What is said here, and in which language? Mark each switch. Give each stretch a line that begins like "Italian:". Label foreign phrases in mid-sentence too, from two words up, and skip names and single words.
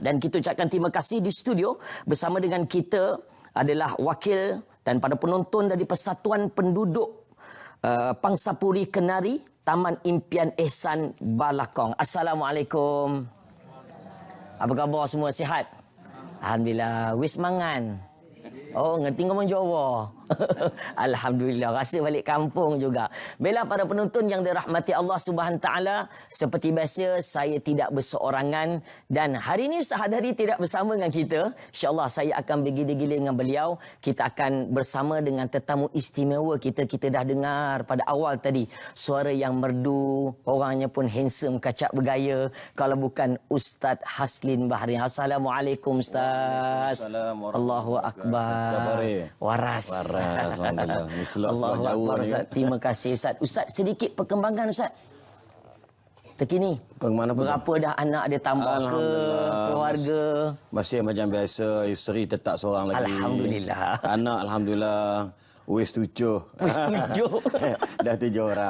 Malay: Dan kita ucapkan terima kasih di studio bersama dengan kita adalah wakil dan para penonton dari Persatuan Penduduk Pangsapuri Kenari Taman Impian Ehsan Balakong. Assalamualaikum. Apa khabar semua, sihat?
Javanese: Alhamdulillah. Wis mangan? Oh, ngerti ngomong Jawa.
Malay: Alhamdulillah, rasa balik kampung juga. Baiklah para penonton yang dirahmati
Arabic: Allah Subhanahu Taala,
Malay: seperti biasa saya tidak berseorangan dan hari ini Ustaz Hadari tidak bersama dengan kita. Insya-Allah saya akan bergilir-gilir dengan beliau. Kita akan bersama dengan tetamu istimewa kita. Kita dah dengar pada awal tadi suara yang merdu, orangnya pun handsome, kacak bergaya. Kalau bukan Ustaz Haslin Bahri. Assalamualaikum Ustaz. Assalamualaikum.
Arabic: Allahu akbar. Waras.
Malay: Alhamdulillah.
Arabic: Allahu akbar
Malay: Ustaz. Terima kasih Ustaz. Ustaz, sedikit perkembangan Ustaz terkini. Berapa dah anak dia tambah ke keluarga? Masih macam biasa, isteri tetap seorang lagi. Alhamdulillah. Anak alhamdulillah wis 7. Dah 7 orang.